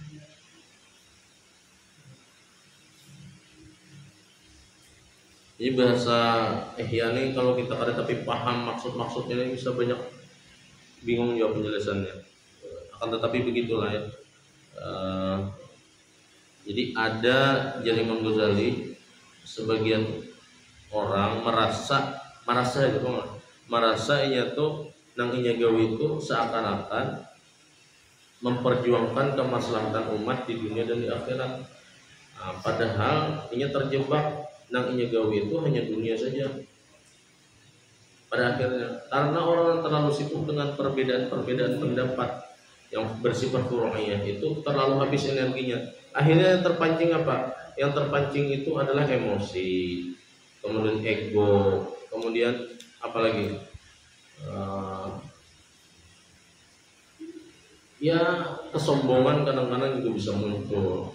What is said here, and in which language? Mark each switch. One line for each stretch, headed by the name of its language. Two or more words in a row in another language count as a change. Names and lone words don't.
Indonesian: Ini bahasa Ihya ini kalau kita kada tapi paham maksud-maksudnya ini bisa banyak bingung jawab penjelasannya. Akan tetapi begitulah ya.
Banjar: Jadi ada Imam Ghazali, sebagian orang merasa inya tuh nang inya gawi itu seakan-akan memperjuangkan kemaslahatan umat di dunia dan di akhirat. Padahal inya terjebak nang inya gawi itu hanya dunia saja.
Indonesian: Pada akhirnya, karena orang terlalu sibuk dengan perbedaan pendapat yang bersifat furu'iyah itu terlalu habis energinya. Akhirnya yang terpancing apa? Yang terpancing itu adalah emosi, kemudian ego, kemudian apalagi ya kesombongan kadang-kadang juga bisa muncul.